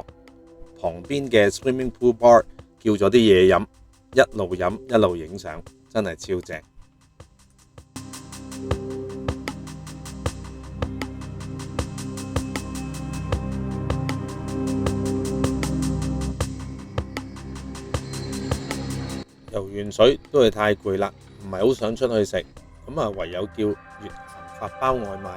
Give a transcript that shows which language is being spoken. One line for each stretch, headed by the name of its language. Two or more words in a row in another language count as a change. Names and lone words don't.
Cantonese: 旁邊嘅
English: swimming pool bar
Cantonese: 叫咗啲嘢飲，一路飲一路影相，真係超正。游完水都係太攰啦，唔係好想出去食，咁啊唯有叫粵韓法包外賣。